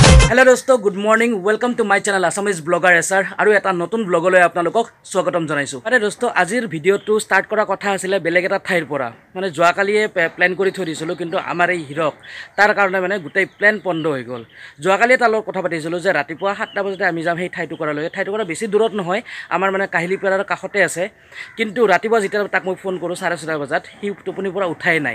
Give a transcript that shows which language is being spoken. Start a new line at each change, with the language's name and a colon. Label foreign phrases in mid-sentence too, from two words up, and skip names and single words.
Hindi: हेलो दोस्तों
English: good morning welcome to my channel आसामीज ब्लगार एसार और
Assamese: এটা নতুন ব্লগলৈ আপোনালোকক স্বাগতম জনাইছো। আৰে দোস্ত আজিৰ ভিডিওটো স্টাৰ্ট কৰা কথা আছিল বেলেগ এটা ঠাইৰ পৰা মানে যোৱাকালিয়ে প্ল্যান কৰি থৈ দিছিলো কিন্তু আমাৰ এই হিৰক তাৰ কাৰণে মানে গোটেই প্ল্যান বন্ধ হৈ গ'ল। যোৱাকালি তাৰ লগত কথা পাতিছিলো যে ৰাতিপুৱা 7টা বজাতে আমি যাম সেই ঠাইটো কৰালৈ। ঠাইটো কৰা বেছি দূৰত নহয় আমাৰ মানে কাহিলিপাৰাৰ কাষতে আছে কিন্তু ৰাতিপুৱা যেতিয়া তাক মই ফোন কৰো 4:30 বজাত হি টোপনিৰ পৰা উঠাই নাই।